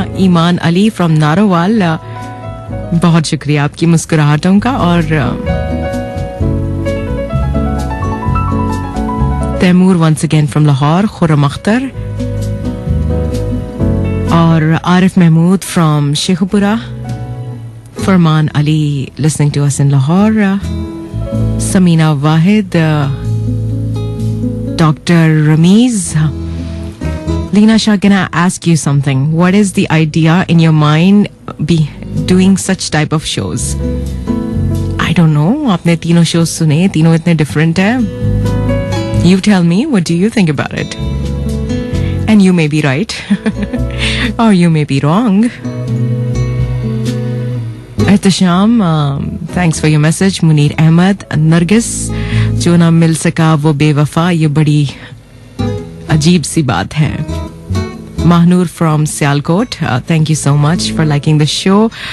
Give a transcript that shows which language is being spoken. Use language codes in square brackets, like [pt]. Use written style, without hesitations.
[hi] ईमान Ali from Narowal, बहुत शुक्रिया आपकी मुस्कुराहटों का. और Taimur [en] once again from [hi] Lahore, Khurram Akhtar और Arif Mahmood from Sheikhupura. [en] Farman Ali listening to us in Lahore. Samina Wahid, Dr. Ramiz. Leena Shah, can I ask you something? What is the idea in your mind be doing such type of shows? I don't know. [hi] आपने तीनों shows सुने, तीनों इतने different हैं. [en] You tell me, what do you think about it? And you may be right or you may be wrong. [hi] Ehtesham, [en] Thanks for your message. [hi] Munir Ahmad, Nargis, जो ना मिल सका वो बेवफा, ये बड़ी अजीब सी बात है. [en] Mahnoor from Sialkot, thank you so much for liking the show.